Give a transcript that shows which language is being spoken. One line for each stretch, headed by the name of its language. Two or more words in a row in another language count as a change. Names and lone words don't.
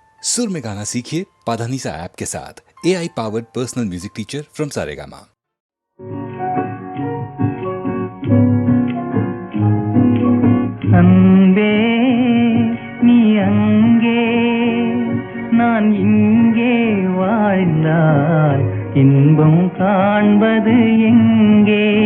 Hindi: सुर में गाना सीखिए पाधानीसा ऐप के साथ।
English: AI powered personal music teacher from
Hindi: सारेगामा।
Tamil: அன்பே நீ அங்கே நான் இங்கே வாழ்ந்தால் இன்பம் காண்பது எங்கே